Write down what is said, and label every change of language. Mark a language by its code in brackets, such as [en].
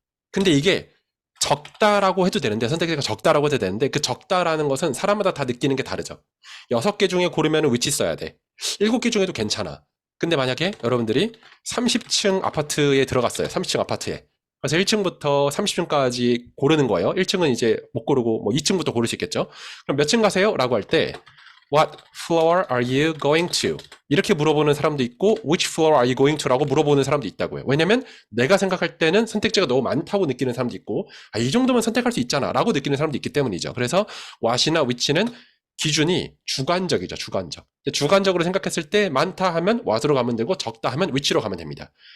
[ko] 근데 이게 적다라고 해도 되는데 선택지가 적다라고 해도 되는데 그 적다라는 것은 사람마다 다 느끼는 게 다르죠. 6개 중에 고르면 which 써야 돼. 7개 중에도 괜찮아. 근데 만약에 여러분들이 30층 아파트에 들어갔어요. 30층 아파트에. 그래서 1층부터 30층까지 고르는 거예요. 1층은 이제 못 고르고 뭐 2층부터 고를 수 있겠죠. 그럼 몇 층 가세요? 라고 할 때 [en] What floor are you going to? [ko] 이렇게 물어보는 사람도 있고 [en] Which floor are you going to? [ko] 라고 물어보는 사람도 있다고요. 왜냐면 내가 생각할 때는 선택지가 너무 많다고 느끼는 사람도 있고 이 정도면 선택할 수 있잖아 라고 느끼는 사람도 있기 때문이죠. 그래서 what이나 which는 기준이 주관적이죠. 주관적으로 생각했을 때 많다 하면 what으로 가면 되고 적다 하면 which로 가면 됩니다.